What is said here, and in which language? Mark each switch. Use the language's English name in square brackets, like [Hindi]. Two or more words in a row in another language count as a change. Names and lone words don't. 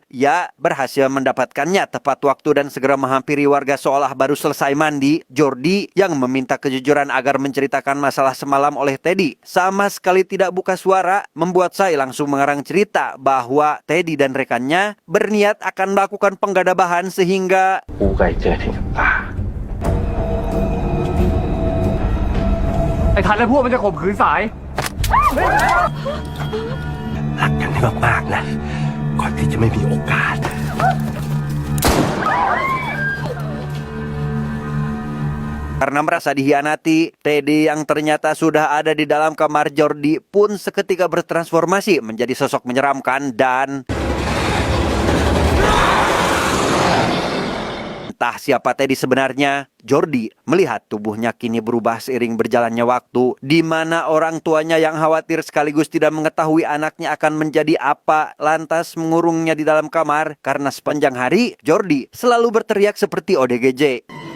[Indonesian] Ya, berhasil mendapatkannya tepat waktu dan segera menghampiri warga seolah baru selesai mandi. Jordi yang meminta kejujuran agar menceritakan masalah semalam oleh Teddy sama sekali tidak buka suara, membuat saya langsung mengarang cerita bahwa Teddy dan rekannya berniat akan melakukan penggadabahan sehingga... [Thai] ไอ้ทันและพวกมันจะข่มขืนสาย รักกันให้มากๆนะก่อนที่จะไม่มีโอกาส ไ [Indonesian] Karena merasa dihianati, Teddy yang ternyata sudah ada di dalam kamar Jordi pun seketika bertransformasi menjadi sosok menyeramkan dan entah siapa Teddy sebenarnya, Jordi melihat tubuhnya kini berubah seiring berjalannya waktu, di mana orang tuanya yang khawatir sekaligus tidak mengetahui anaknya akan menjadi apa, lantas mengurungnya di dalam kamar karena sepanjang hari Jordi selalu berteriak seperti ODGJ.